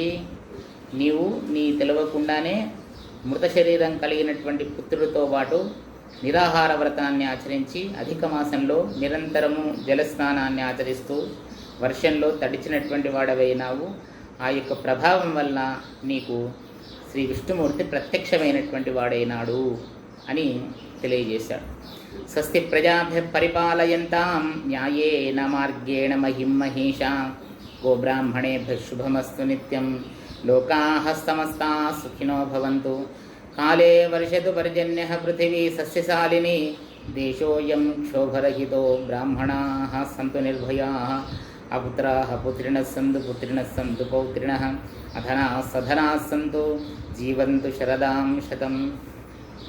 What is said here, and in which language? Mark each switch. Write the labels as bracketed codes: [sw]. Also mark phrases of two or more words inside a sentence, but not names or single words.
[te] నీవు నీ తెలియకుండానే మృత శరీరం కలిగినటువంటి పుత్రుడితో పాటు నిరాహార వ్రతాన్ని ఆచరించి అధిక మాసంలో నిరంతరము జలస్నానాన్ని ఆచరిస్తూ వర్షంలో తడిచినటువంటి వాడవైనావు. ఆ యొక్క ప్రభావం వల్ల నీకు శ్రీ విష్ణుమూర్తి ప్రత్యక్షమైనటువంటి వాడైనాడు అని తెలియజేశాడు. [sa] స్వస్తి ప్రజాభ్య పరిపాలయంతాం న్యాయేన మార్గేణ మహిం మహేషా గోబ్రాహ్మణేభ్య శుభమస్తు నిత్యం. లోకాః సమస్తాః సుఖినో భవంతు. కాలే వర్షతు పర్జన్యః పృథివీ సస్యశాలినీ. దేశోऽयं క్షోభరహితో బ్రాహ్మణాः సంతు నిర్భయాः. అపుత్రాः పుత్రిణः సంతు పుత్రిణः సంతు పౌత్రిణः. అధనాः సధనాः సంతు జీవంతు శరదాం శతం.